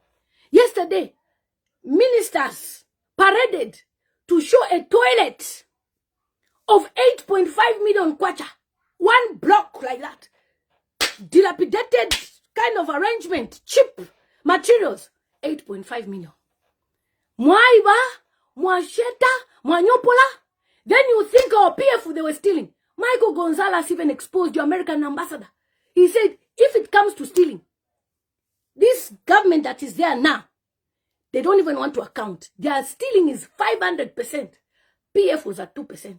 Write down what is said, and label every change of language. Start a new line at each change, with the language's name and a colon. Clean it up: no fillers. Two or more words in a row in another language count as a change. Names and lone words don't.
English: Yesterday, ministers paraded to show a toilet of 8.5 million kwacha. One block like that. Dilapidated kind of arrangement. Cheap materials. 8.5 million.
Bemba: Mwaiba, mwasheta, mwanyopola.
English: Then you think our PF they were stealing. Michael Gonzalez even exposed your American ambassador. He said, if it comes to stealing, this government that is there now, they don't even want to account. Their stealing is 500%. PF was at 2%.